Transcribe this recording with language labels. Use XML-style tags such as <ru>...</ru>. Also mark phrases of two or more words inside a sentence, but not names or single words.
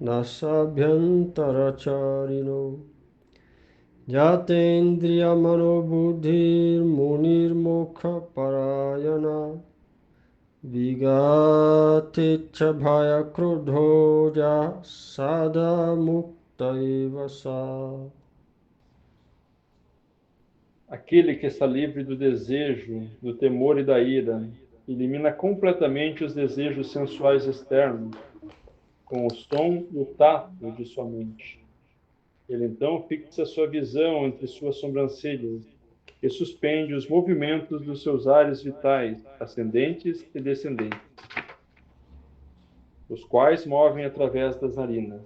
<sa>nasabhyantaracharino jatendriya manobuddhir munirmokha parayana Vigaticha bhaya krodhoja sada mukta evasa.</sa> <pt>Aquele que está livre do desejo, do temor e da ira, elimina completamente os desejos sensuais externos, com o som e o tato de sua mente. Ele então fixa sua visão entre suas sobrancelhas e suspende os movimentos dos seus ares vitais, ascendentes e descendentes, os quais movem através das narinas.</pt>